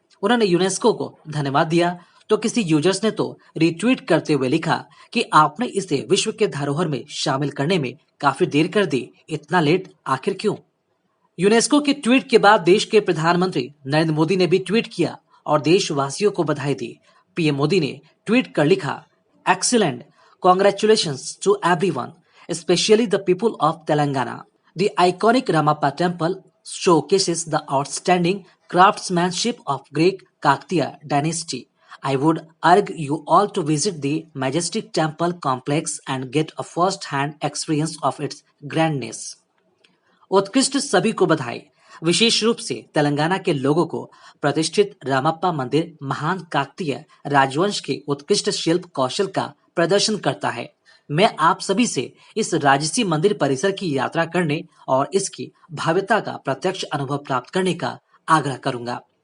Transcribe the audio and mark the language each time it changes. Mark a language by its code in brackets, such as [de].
[hi] उन्होंने यूनेस्को को धन्यवाद दिया, तो किसी यूजर्स ने तो रिट्वीट करते हुए लिखा कि आपने इसे विश्व के धरोहर में शामिल करने में काफी देर कर दी, इतना लेट आखिर क्यों। यूनेस्को के ट्वीट के बाद देश के प्रधानमंत्री नरेंद्र मोदी ने भी ट्वीट किया और देशवासियों को बधाई दी। पीएम मोदी ने ट्वीट कर लिखा, [en] Excellent, congratulations to everyone, especially the people of Telangana. The iconic Ramappa temple showcases the outstanding craftsmanship of Greek Kakatiya dynasty. I would urge you all to visit the majestic temple complex and get a first-hand experience of its grandness. [hi] उत्कृष्ट सभी को बधाई। विशेष रूप से तेलंगाना के लोगों को प्रतिष्ठित रामप्पा मंदिर महान काकतीय राजवंश के उत्कृष्ट शिल्प कौशल का प्रदर्शन करता है। मैं आप सभी से इस राजसी मंदिर परिसर की यात्रा करने और इसकी भव्यता का प्रत्यक्ष अनुभव प्राप्त करने का आग्रह करूंगा।